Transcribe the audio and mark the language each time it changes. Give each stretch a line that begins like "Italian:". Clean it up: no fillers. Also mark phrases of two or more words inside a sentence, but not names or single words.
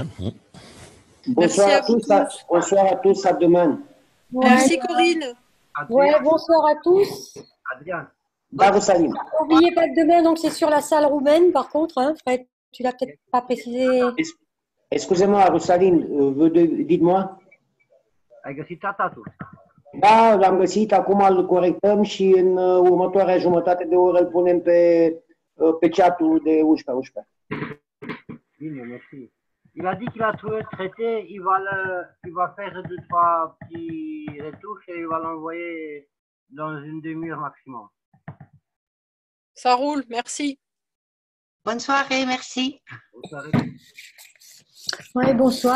French: Bonsoir à tous, bonsoir à tous, à demain. Merci Corinne. Ouais, bonsoir à tous. Adrien. Darussalim. N'oubliez pas que demain, donc c'est sur la salle roumaine, par contre, hein, Fred, tu l'as peut-être pas précisé. Excusez-moi, Rusalin, dites-moi.
Romanian: Ai găsit tratatul? Da, l-am găsit, acum îl corectăm și în următoarea jumătate de oră îl punem pe chat-ul de 11. Bine,
French: merci. Il a dit qu'il a trouvé le traité, il va faire 2-3 petits retouches et il va l'envoyer dans une demi-heure maximum. Ça roule, merci. Bonne soirée, merci. Bonne soirée. Ouais, bonsoir.